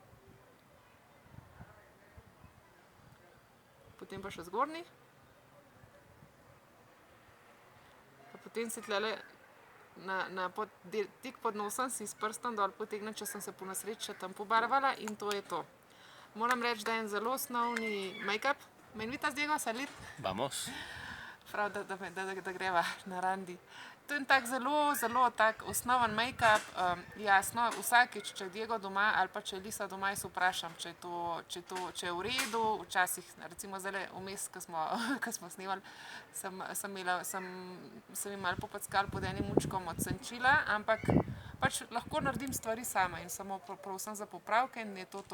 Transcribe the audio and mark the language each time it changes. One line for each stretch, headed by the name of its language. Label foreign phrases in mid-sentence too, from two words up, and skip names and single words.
Slovenian: Potem pa še zgornji. Pa potem si tlele tik pod nosom si s prstom dol potegnem, če sem se po nesreči še tam pobarvala in to je to. Moram reči, da je en zelo osnovni make-up.
Spanish: Me invitas, Diego, a salir? Vamos.
Slovenian: Prav, da greva na randi. To je en tak zelo tak osnoven make-up. Jasno, vsakič, če je Diego doma ali pa če je Lisa doma, jaz vprašam, če je v redu. Včasih, recimo zdajle vmes, ko smo snemali, sem jim malo popackala pod enim učkom od senčila, ampak pač lahko naredim stvari sama in samo prosim za popravke in je to.